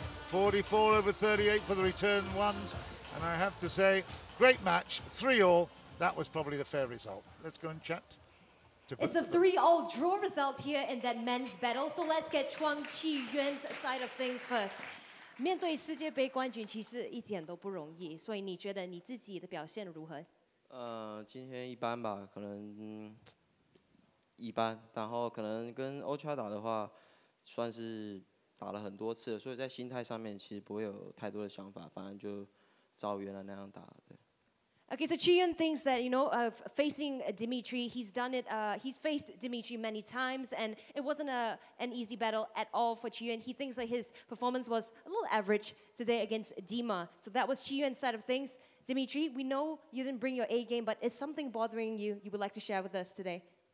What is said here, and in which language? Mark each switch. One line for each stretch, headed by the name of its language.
English: 44 over 38 for the return ones. And I have to say, great match. 3-all. That was probably the fair result. Let's go and chat. It's a 3-all draw result here in that men's battle. So let's get Chuang Qiyuan's side of things first.
Chinese: 面对世界杯冠军其实一点都不容易，所以你觉得你自己的表现如何？今天一般吧，可能一般，然后可能跟欧超打的话，算是打了很多次，所以在心态上面其实不会有太多的想法，反正就照原来那样打。对。
English: Okay, so Chien thinks that, you know, facing Dimitri, he's done it, he's faced Dimitri many times, and it wasn't an easy battle at all for Chien. He thinks that his performance was a little average today against Dima. So that was Chien's side of things. Dimitri, we know you didn't bring your A game, but is something bothering you would like to share with us today?